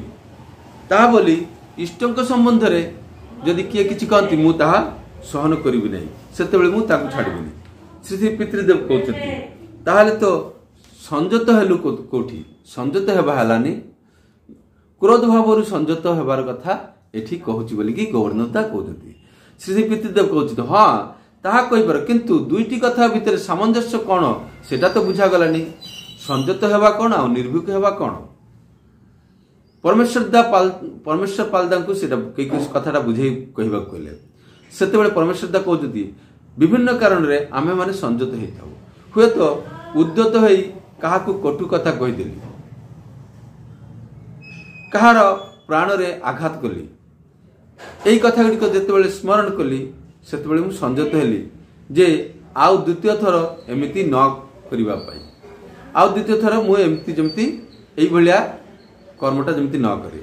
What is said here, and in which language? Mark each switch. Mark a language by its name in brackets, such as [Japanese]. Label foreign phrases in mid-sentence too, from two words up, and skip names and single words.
[Odia] ତା ବୋଲି ଇଷ୍ଟଙ୍କ ସମ୍ବନ୍ଧ ରେ ଯଦି କିଏ କିଛି କହନ୍ତି ମୁଁ ତାହା ସହନ କରିବି ନାହିଁ, ସେତେ ବେଳେ ମୁଁ ତାକୁ ଛାଡ଼ିବିନି। ଶ୍ରୀ ଶ୍ରୀ ପିତୃଦେବ କହନ୍ତେ ତାହାହେଲେ ତୁ ସଂଯତ ହେଲୁ କୋଉଠି? ସଂଯତ ହେବା ହେଲାନି, କ୍ରୋଧ ଭାବ ସଂଯତ ହେବାର କଥା ଏଠି କହୁଛି ବୋଲି କି ଗବର୍ଣ୍ଣତା କହନ୍ତେ। ଶ୍ରୀ ଶ୍ରୀ ପିତୃଦେବ କହନ୍ତେ ହଁ ତାହା କହିପାର, କିନ୍ତୁ ଦୁଇଟି କଥା ଭିତର ସାମଞ୍ଜସ୍ୟ କଉଣ ସେଟା ତ ବୁଝା ଗଲାନି। ସଂଯତ ହେବା କଉଣ ଆଉ ନିର୍ଭୀକ ହେବା କଉଣ? ପରମେଶ୍ୱର ପାଲଦା କୁ ସେଟା କଥାଟା ବୁଝେଇ କହିବା କହିଲେ ସେତେ ବେଳେ ପରମେଶ୍ୱର ଦା କହନ୍ତେ ବିଭିନ୍ନ କାରଣ ରେ ଆମେ ମାନେ ସଂଯତ ହେଉ। ହୁଏ ତ ଉଦ୍ୟତ ହୋଇ କାହା କୁ କଟୁ କଥା କହିଦେଲି, କାହାର ପ୍ରାଣ ରେ ଆଘାତ କଲି, ଏଇ କଥା ଗୁଡ଼ି କୁ ଯେତେ ବେଳେ ସ୍ମରଣ କଲି ସେତେ ବେଳେ ମୁଁ ସଂଯତ ହେଲି ଯେ ଆଉ ଦ୍ୱିତୀୟ ଥର ଏମିତି ନ କରିବା ପାଇଁ, ଆଉ ଦ୍ୱିତୀୟ ଥର ମୁଁ ଏମିତି ଯେମିତି ଏଇ ଭଳିଆ କର୍ମଟା ଯେମିତି ନ କରେ।